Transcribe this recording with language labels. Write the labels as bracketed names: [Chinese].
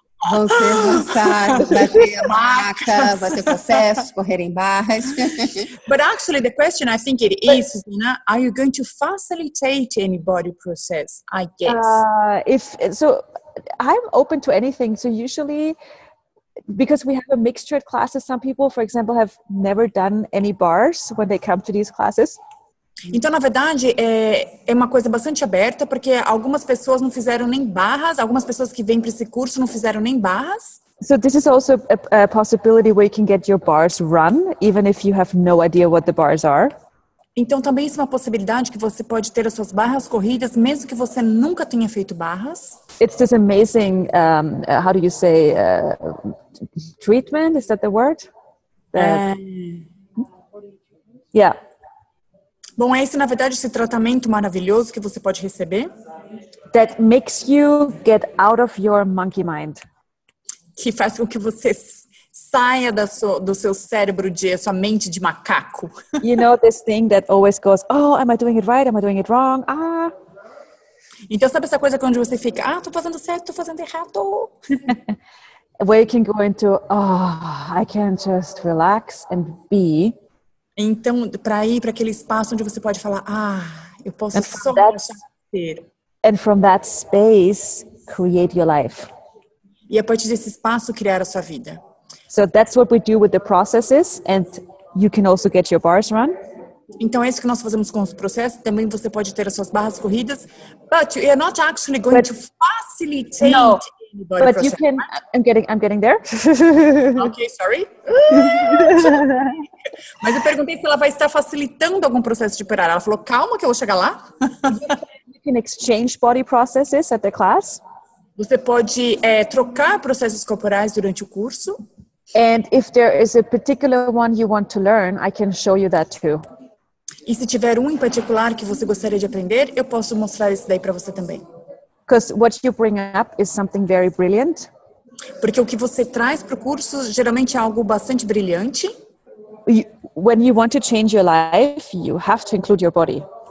[Portuguese] Vão ser massagens, vai ter maca, vai ter processos, correr em barras. [English] But actually the question I think it is, Susanna, are you going to facilitate any body process? I guess. So I'm open to anything. So usually because we have a mixture classes. Some people, for example, have never done any bars when they come to these classes. [Portuguese] Então, na verdade, é uma coisa bastante aberta, porque algumas pessoas não fizeram nem barras, algumas pessoas que vêm para esse curso não fizeram nem barras. [English] So this is also a possibility where you can get your bars run, even if you have no idea what the bars are. [Portuguese] Então, também isso é uma possibilidade que você pode ter as suas barras corridas, mesmo que você nunca tenha feito barras. [English] It's this amazing, how do you say, treatment? Is that the word? Yeah. [Portuguese] Bom, esse, na verdade, esse tratamento maravilhoso que você pode receber. [English] That makes you get out of your monkey mind. [Portuguese] Que faz com que você saia do seu cérebro de sua mente de macaco. [English] You know this thing that always goes, oh, am I doing it right? Am I doing it wrong? [Portuguese] Então, sabe essa coisa onde você fica, tô fazendo certo, tô fazendo errado. [English] Where you can go into, I can just relax and be. [Portuguese] Então, para ir para aquele espaço onde você pode falar, eu posso só ser. [English] And from that space, create your life. [Portuguese] E a partir desse espaço, criar a sua vida. [English] So that's what we do with the processes, and you can also get your bars run. [Portuguese] Então é isso que nós fazemos com os processos. Também você pode ter as suas barras corridas, [English] but you are not actually going to facilitate anybody. But you can. I'm getting there. Okay, sorry. [Portuguese] Mas eu perguntei se ela vai estar facilitando algum processo de operar. Ela falou, calma que eu vou chegar lá. [English] You can exchange body processes at the class. [Portuguese] Você pode trocar processos corporais durante o curso. [English] And if there is a particular one you want to learn, I can show you that too. [Portuguese] E se tiver um em particular que você gostaria de aprender, eu posso mostrar esse daí para você também. [English] Because what you bring up is something very brilliant. [Portuguese] Porque o que você traz para o curso geralmente é algo bastante brilhante. [English] When you want to change your life, you have to include your body.